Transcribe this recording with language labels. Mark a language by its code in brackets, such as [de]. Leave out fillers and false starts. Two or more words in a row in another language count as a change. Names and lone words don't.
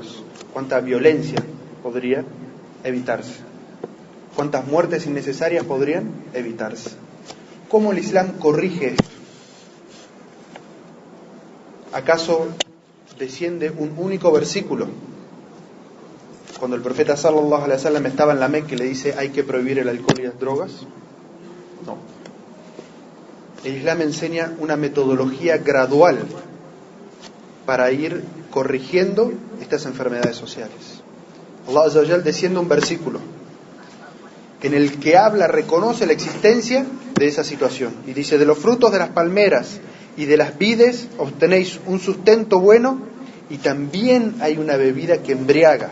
[es] ¿Cuánta violencia podría evitarse? ¿Cuántas muertes innecesarias podrían evitarse? ¿Cómo el Islam corrige esto? ¿Acaso desciende un único versículo cuando el profeta [ar] صلى الله عليه وسلم [es] estaba en la Meca y le dice hay que prohibir el alcohol y las drogas? No. El Islam enseña una metodología gradual para ir corrigiendo estas enfermedades sociales. [ar] الله عز وجل [es] desciende un versículo en el que reconoce la existencia de esa situación y dice: de los frutos de las palmeras y de las vides obtenéis un sustento bueno y también hay una bebida que embriaga.